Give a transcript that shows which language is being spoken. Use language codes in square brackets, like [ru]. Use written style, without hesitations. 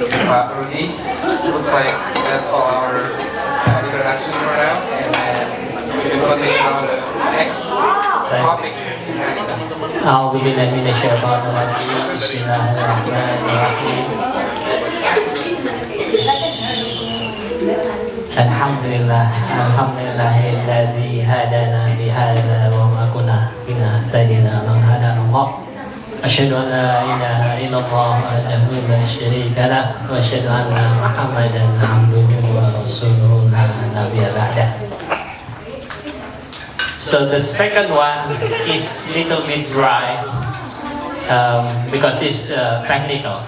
[en] Pak Rudi, looks like that's all our introduction for now. And then we can continue on the next topic. [ar] أعوذ بالله من الشيطان الرجيم بسم الله الرحمن الرحيم الحمد لله الذي هدانا لهذا وما كنا لنهتدي لولا أن هدانا الله أشهد أن لا إله إلا الله وحده لا شريك له وأشهد أن محمدا عبده ورسوله لا نبي بعده. [en] So the second one is little bit dry because it's technical.